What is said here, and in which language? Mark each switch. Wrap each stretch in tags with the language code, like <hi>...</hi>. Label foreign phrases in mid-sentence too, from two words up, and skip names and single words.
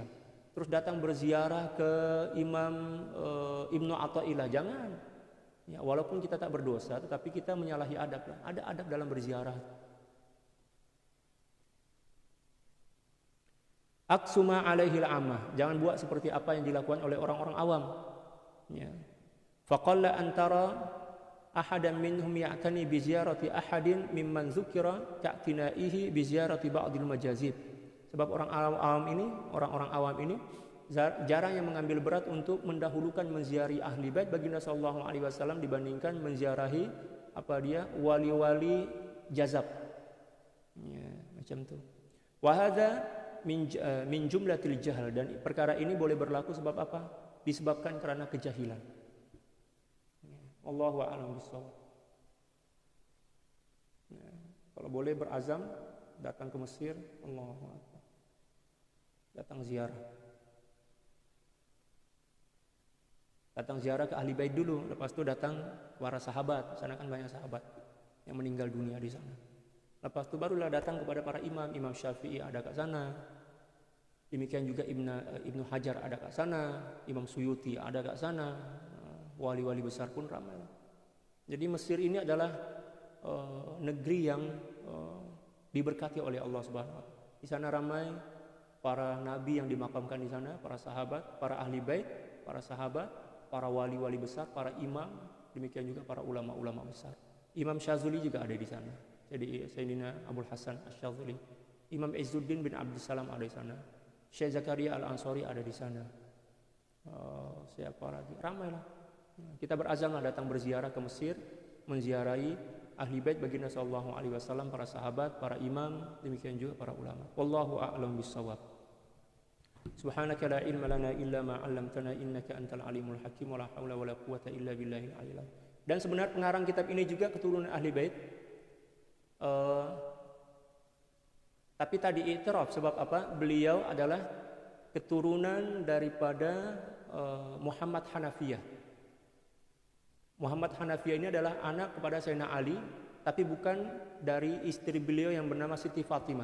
<ms>Terus datang berziarah ke Imam Ibnu Athaillah, jangan. Ya, walaupun kita tak berdosa, tetapi kita menyalahi adab. Ada adab dalam berziarah.</ms> <ar>اقسما عليه العامة,</ar> <ms>jangan buat seperti apa yang dilakukan oleh orang-orang awam. Ya.</ms> <ar>فقل أن ترى أحدا منهم يعتني بزيارة أحد ممن ذكر كاعتنائه بزيارة بعض المجاذيب.</ar> <ms>Sebab orang-orang awam ini jarang yang mengambil berat untuk mendahulukan menziarahi ahli bait baginda</ms> <ar>صلى الله عليه وسلم</ar> <ms>dibandingkan menziarahi wali-wali jazab. Ya, macam tu.</ms> <ar>وهذا من جملة الجهل,</ar> <ms>dan perkara ini boleh berlaku sebab apa? Disebabkan karena kejahilan.</ms> <ar>الله أعلم بالصواب.</ar> <ms>Ya, kalau boleh berazam datang ke Mesir,</ms> <ar>الله أكبر.</ar> <ms>Datang ziarah. Datang ziarah ke ahli bait dulu, lepas itu datang para sahabat. Sana kan banyak sahabat yang meninggal dunia di sana. Lepas itu barulah datang kepada para imam. Imam Syafi'i ada kat sana. Demikian juga Ibnu Hajar ada kat sana. Imam Suyuti ada kat sana. Wali-wali besar pun ramai. Jadi Mesir ini adalah negeri yang diberkati oleh Allah</ms> <ar>سبحانه وتعالى.</ar> <ms>Di sana ramai para nabi yang dimakamkan di sana, para sahabat, para ahli bait, para sahabat, para wali-wali besar, para imam, demikian juga para ulama-ulama besar. Imam Syazuli juga ada di sana. Jadi Sayyidina Abul Hasan Asy-Syadzuli, Imam Izzuddin bin Abdussalam ada di sana, Syekh Zakaria Al-Ansari ada di sana. Siapa lagi? Ramailah. Kita berazamlah datang berziarah ke Mesir, menziarahi ahli bait baginda</ms> <ar>صلى الله عليه وسلم,</ar> <ms>para sahabat, para imam, demikian juga para ulama.</ms> <ar>والله أعلم بالصواب. سبحانك لا علم لنا إلا ما علمتنا إنك أنت العليم الحكيم ولا حول ولا قوة إلا بالله العلي.</ar> <ms>Dan sebenarnya pengarang kitab ini juga keturunan ahli bait. Tapi tadi i'tiraf sebab apa? Beliau adalah keturunan daripada Muhammad Hanafiyah. Muhammad Hanafiyah ini adalah anak kepada Sayyidina Ali, tapi bukan dari istri beliau yang bernama Siti Fatimah.</ms>